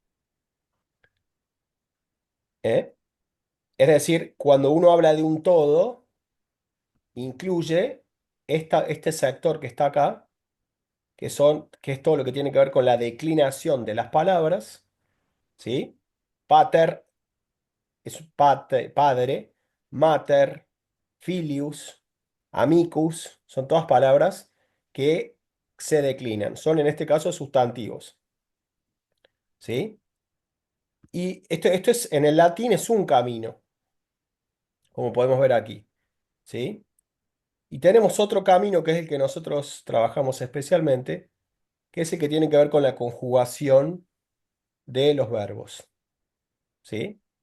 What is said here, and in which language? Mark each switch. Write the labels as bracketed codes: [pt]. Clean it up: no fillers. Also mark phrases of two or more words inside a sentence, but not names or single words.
[es] ¿Eh? Es decir, cuando uno habla de un todo, incluye este sector que está acá, que es todo lo que tiene que ver con la declinación de las palabras, ¿sí? [la] Pater [es] es padre, [la] mater, filius, amicus, [es] son todas palabras que se declinan, son en este caso sustantivos, ¿sí? Y esto en el latín es un camino, como podemos ver aquí, ¿sí? Y tenemos otro camino que es el que nosotros trabajamos especialmente, que es el que tiene que ver con la conjugación de los verbos, ¿sí?